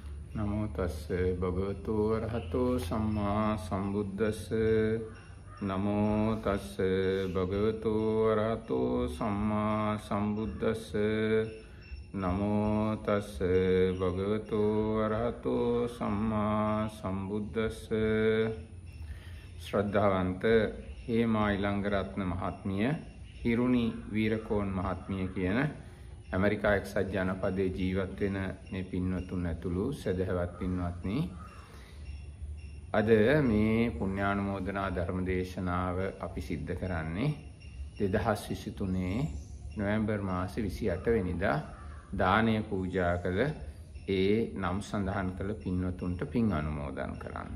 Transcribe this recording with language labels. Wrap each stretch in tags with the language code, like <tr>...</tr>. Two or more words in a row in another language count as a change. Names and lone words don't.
<pi>නමෝ තස්ස භගවතු වරහතෝ සම්මා සම්බුද්දස්ස නමෝ තස්ස භගවතු වරහතෝ සම්මා සම්බුද්දස්ස නමෝ තස්ස භගවතු වරහතෝ සම්මා සම්බුද්දස්ස</pi> <si>ශ්‍රද්ධාවන්ත හේමා ඉලංගරත්න මහත්මිය හිරුණි වීරකෝන් මහත්මිය කියන ඇමරිකා එක්සත් ජනපදයේ ජීවත් වෙන මේ පින්වතුන් ඇතුළු සදහවත් පින්වත්නි අද මේ පුණ්‍යානුමෝදනා ධර්ම දේශනාව අපි සිද්ධ කරන්නේ 2023 නොවැම්බර් මාසේ 28 වෙනිදා දානය පූජා කළ ඒ නම් සඳහන් කළ පින්වතුන්ට පින් අනුමෝදන් කරන්න.</si>